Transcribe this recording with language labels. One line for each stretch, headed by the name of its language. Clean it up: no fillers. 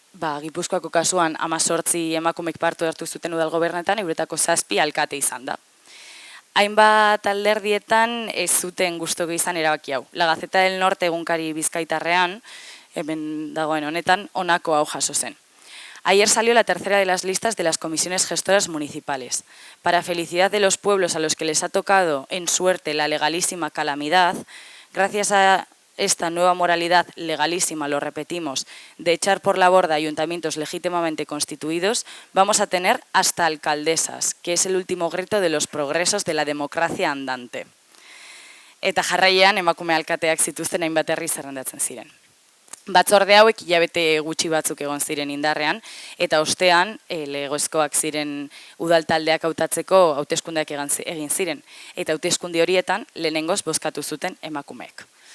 Basque: Gipuzkoako kasuan 18 emakumek parte hartu zuten udal gobernetan, euretako 7 alkate izan da. Hainbat alderdietan ez zuten gustuko izan erabaki hau. La Gaceta del Norte egunkari bizkaitarrean, hemen dagoen honetan, honako hau jaso zen.
Spanish: Ayer salió la tercera de las listas de las comisiones gestoras municipales. Para felicidad de los pueblos a los que les ha tocado en suerte la legalísima calamidad, gracias a esta nueva moralidad legalísima, lo repetimos, de echar por la borda ayuntamientos legítimamente constituidos, vamos a tener hasta alcaldesas, que es el último grito de los progresos de la democracia andante.
Basque: Eta jarraian emakume alkateak zituzten hainbat herri zerrendatzen ziren. Batzorde hauek hilabete gutxi batzuk egon ziren indarrean, eta ostean legezkoak ziren udaltaldeak hautatzeko hauteskundeak egin ziren, eta hauteskunde horietan lehenengoz bozkatu zuten emakumeek.